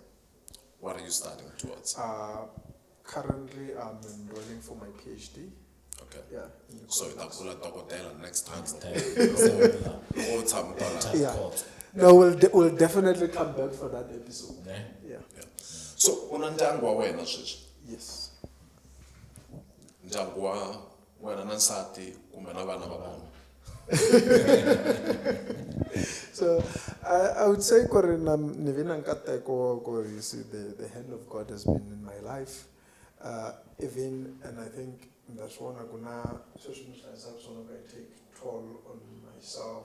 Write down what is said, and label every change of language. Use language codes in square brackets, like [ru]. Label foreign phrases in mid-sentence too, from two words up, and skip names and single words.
[en] What are you studying towards? Currently, I'm enrolling for my PhD. Okay. Yeah. [ts] So itakula dokotela [en] next time. Yeah. No, we'll definitely come back for that episode. Yeah. Yeah. [ts] Yeah. So una ndyangu wa wena sweswi? [en] Yes. [ts] Ndyangu wa wena na nsati kumbe na vana va vona? [en] So I would say the hand of God has been in my life. Even, and I think that's one I'm gonna take toll on myself.